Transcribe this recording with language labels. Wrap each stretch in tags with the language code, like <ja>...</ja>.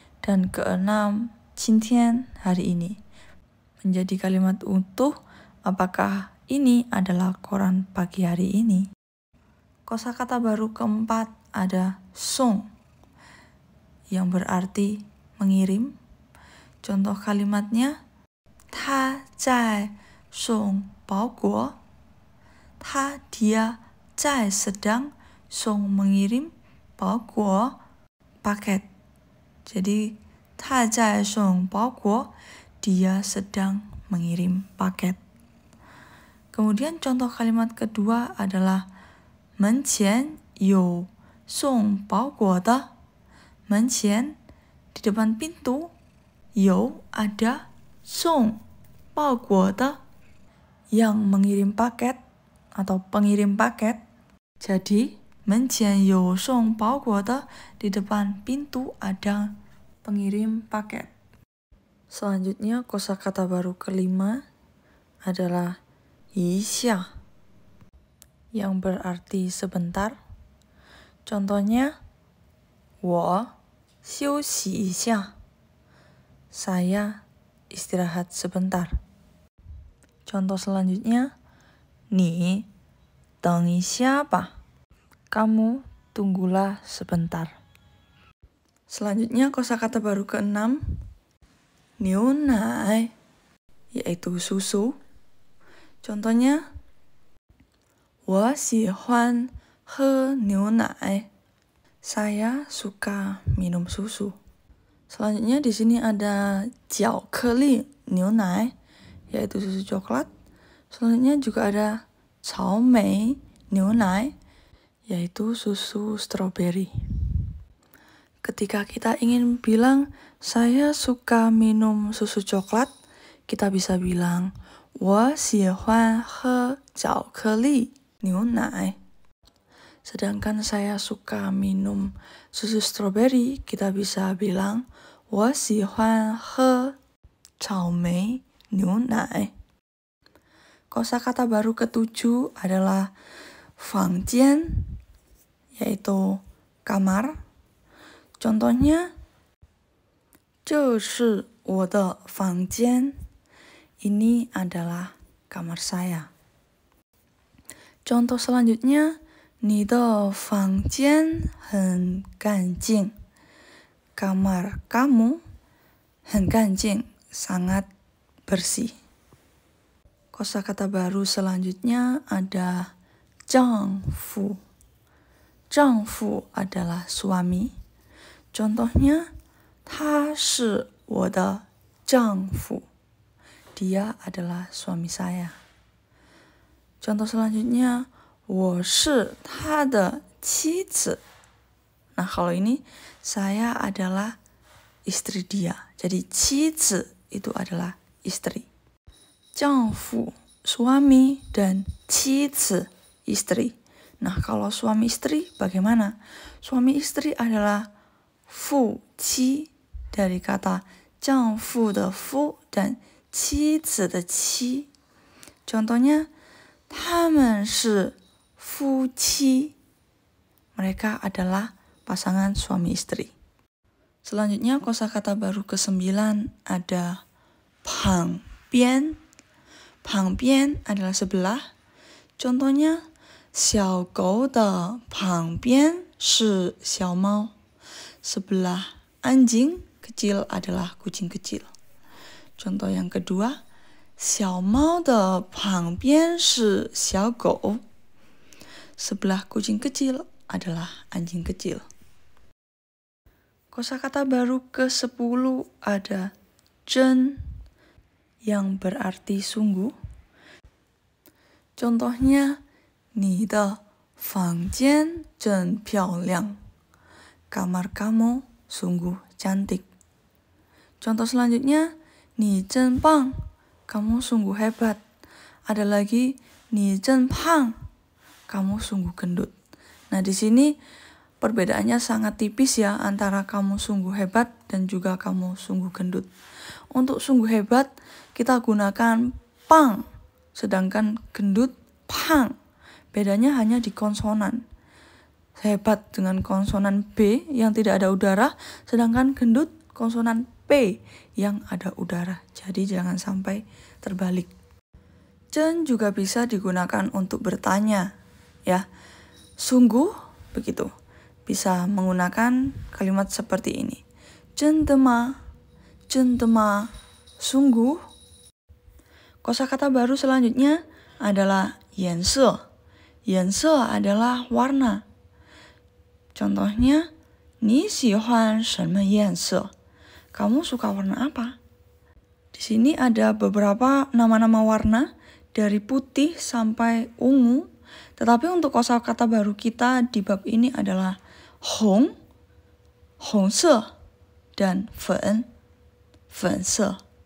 <id>Dan keenam, 今天 hari ini. Menjadi kalimat utuh, apakah ini adalah koran pagi hari ini? Kosakata baru keempat ada song, yang berarti mengirim. Contoh kalimatnya,</id> <zh>他在送包裹.</zh> <id>Dia sedang song mengirim 包裹 paket. Jadi</id> <zh>他在送包裹,</zh> <id>dia sedang mengirim paket. Kemudian contoh kalimat kedua adalah</id> <zh>门前有送包裹的.</zh> <id>门前 di depan pintu, 有 ada,</id> <zh>送包裹的</zh> <id>yang mengirim paket atau pengirim paket. Jadi</id> <zh>门前有送包裹的</zh> <id>di depan pintu ada pengirim paket. Selanjutnya kosakata baru kelima adalah 一下, yang berarti sebentar. Contohnya,</id> <zh>我休息一下.</zh> <id>Saya istirahat sebentar. Contoh selanjutnya,</id> <zh>你等一下吧.</zh> <id>Kamu tunggulah sebentar. Selanjutnya kosakata baru keenam, 牛奶, yaitu susu. Contohnya,</id> <zh>我喜欢喝牛奶.</zh> <id>Saya suka minum susu. Selanjutnya di sini ada 巧克力牛奶, yaitu susu coklat. Selanjutnya juga ada 草莓牛奶, yaitu susu stroberi. Ketika kita ingin bilang, saya suka minum susu coklat, kita bisa bilang,</id> <zh>我喜欢喝巧克力牛奶.</zh> <id>Sedangkan saya suka minum susu stroberi, kita bisa bilang,</id> <zh>我喜欢喝草莓牛奶.</zh> <id>Kosakata baru ketujuh adalah 房间, yaitu kamar. Contohnya,</id> <zh>这是我的房间.</zh> <id>Ini adalah kamar saya. Contoh selanjutnya,</id> <zh>你的房间很干净.</zh> <id>Kamar kamu</id> <zh>很干净,</zh> <id>sangat bersih. Kosakata baru selanjutnya ada 丈夫. 丈夫 adalah suami. Contohnya,</id> <zh>他是我的丈夫.</zh> <id>Dia adalah suami saya. Contoh selanjutnya,</id> <zh>我是他的妻子.</zh> <id>Nah, kalau ini saya adalah istri dia. Jadi 妻子 itu adalah istri. 丈夫 suami dan 妻子 istri. Nah, kalau suami istri bagaimana? Suami istri adalah 夫妻 dari kata</id> <zh>丈夫的夫</zh> <id>dan</id> <zh>妻子的妻.</zh> <id>Contohnya,</id> <zh>他们是夫妻.</zh> <id>Mereka adalah pasangan suami istri. Selanjutnya kosakata baru ke-9 ada 旁边. 旁边 adalah sebelah. Contohnya,</id> <zh>小狗的旁边是小猫.</zh> <id>Sebelah anjing kecil adalah kucing kecil. Contoh yang kedua,</id> <zh>小猫的旁边是小狗.</zh> <id>Sebelah kucing kecil adalah anjing kecil. Kosakata baru ke-10 ada 真 yang berarti sungguh. Contohnya,</id> <zh>你的房间真漂亮.</zh> <id>Kamar kamu sungguh cantik. Contoh selanjutnya,</id> <zh>你真棒.</zh> <id>Kamu sungguh hebat. Ada lagi,</id> <zh>你真胖.</zh> <id>Kamu sungguh gendut. Nah, di sini perbedaannya sangat tipis ya antara kamu sungguh hebat dan juga kamu sungguh gendut. Untuk sungguh hebat, kita gunakan pang. Sedangkan gendut, pang. Bedanya hanya di konsonan. Hebat dengan konsonan B yang tidak ada udara, sedangkan gendut konsonan P yang ada udara. Jadi jangan sampai terbalik. Jen juga bisa digunakan untuk bertanya, ya. Sungguh, begitu. Bisa menggunakan kalimat seperti ini.</id> <zh>真的吗?真的吗?</zh> <id>Sungguh. Kosakata baru selanjutnya adalah 颜色. 颜色 adalah warna. Contohnya,</id> <zh>你喜欢什么颜色?</zh> <id>Kamu suka warna apa? Di sini ada beberapa nama-nama warna dari putih sampai ungu. Tetapi untuk kosakata baru kita di bab ini adalah 红, 红色, dan 粉, 粉色.</id>